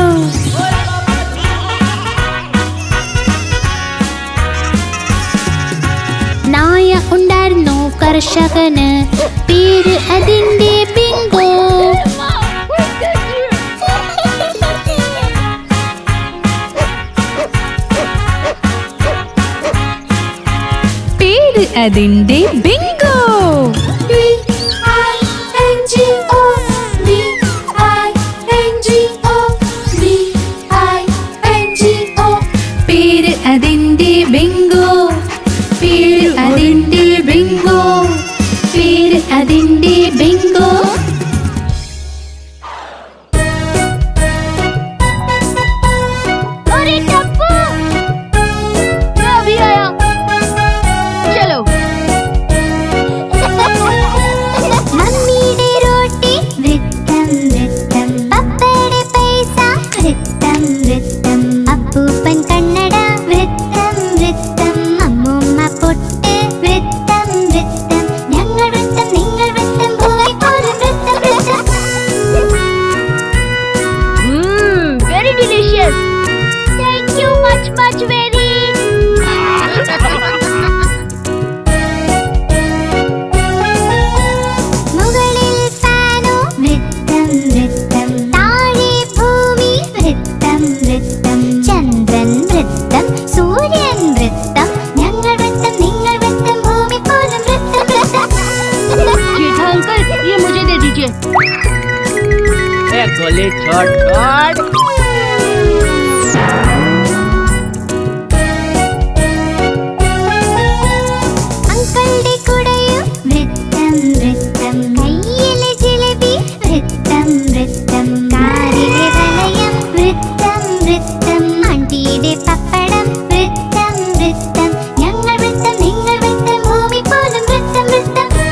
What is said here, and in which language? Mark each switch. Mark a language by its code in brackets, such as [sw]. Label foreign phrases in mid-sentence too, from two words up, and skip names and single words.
[ml] നായ ഉണ്ടായിരുന്നു കർഷകന്, പേര് അതിന്റെ ബിങ്കോ. പേര് അതിന്റെ ബിങ്കോ. [en] B-I-N-G-O, B-I-N-G-O, B-I-N-G-O. [ml] പേര് അതിന്റെ ബിങ്കോ. പേര് അതിന്റെ ബിങ്കോ. പേര് അതിന്റെ ബിങ്കോ. [hi] अरे टप्पू, मैं अभी आया, चलो. [ml] മമ്മീടെ റൊട്ടി വൃത്തം വൃത്തം, पप्पയുടെ പൈസ വൃത്തം വൃത്തം, അപ്പൂപ്പൻ കണ്ണട വൃത്തം വൃത്തം, അമ്മൂമ്മ പൊട്ട് വൃത്തം വൃത്തം, ഞങ്ങൾ വൃത്തം നിങ്ങൾ വൃത്തം, ഭൂമി പോലും വൃത്തം വൃത്തം. [en] Very delicious. Thank you much very. [ml] മുകളിൽ ഫാനോ വൃത്തം വൃത്തം, താഴെ ഭൂമി വൃത്തം വൃത്തം, ചന്ദ്രൻ വൃത്തം സൂര്യൻ വൃത്തം, ഞങ്ങൾ വൃത്തം നിങ്ങൾ വൃത്തം, ഭൂമി പോലും വൃത്തം വൃത്തം. [hi] जेठा अंकल ये मुझे दे दीजिए। ए गोली छोड़ छोड़. [ml] അങ്കിളുടെ കുടയും വൃത്തം വൃത്തം, കയ്യിലെ ജിലേബി വൃത്തം വൃത്തം, കാറിലെ വലയം വൃത്തം വൃത്തം, ആണ്ടിയുടെ പപ്പടം വൃത്തം വൃത്തം, ഞങ്ങൾ വൃത്തം നിങ്ങൾ വൃത്തം, ഭൂമി പോലും വൃത്തം വൃത്തം.